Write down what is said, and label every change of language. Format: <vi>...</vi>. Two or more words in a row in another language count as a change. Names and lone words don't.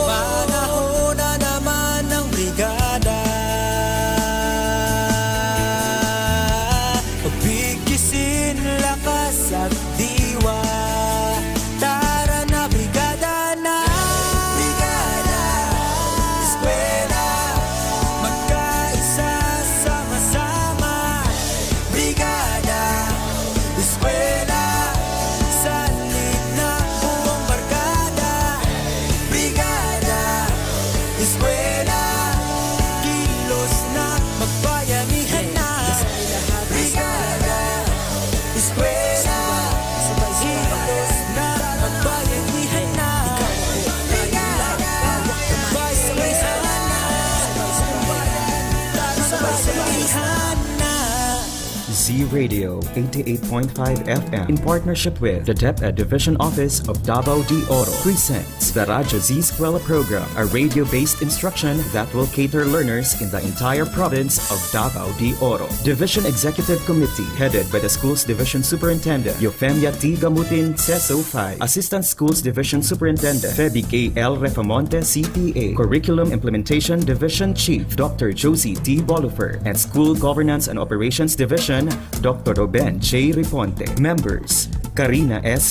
<tl>Panahon na naman ng brigada, pabigisin lakas at diwa. Tara na brigada na, brigada, eskwela, magkaisa sama-sama. Brigada, eskwela, salin na buong barkada. Brigada, eskwela, kilos na, magbayanihan na. Brigada, eskwela, kilos na, magbayanihan na. Brigada, magbayanihan na. Sabay-sabayhan na.</tl> <en>Z-Radio 88.5 FM in partnership with the DepEd Division Office of Davao de Oro presents the Radyo Z-Eskwela program, a radio-based instruction that will cater learners in the entire province of Davao de Oro. Division Executive Committee headed by the Schools Division Superintendent Eufemia T. Gamutin, CESO 5, Assistant Schools Division Superintendent Feby K. L. Refamonte, CPA, Curriculum Implementation Division Chief Dr. Josie T. Bolufer, and School Governance and Operations Division Dr. Ruben J. Riponte. Members: Karina S.</en>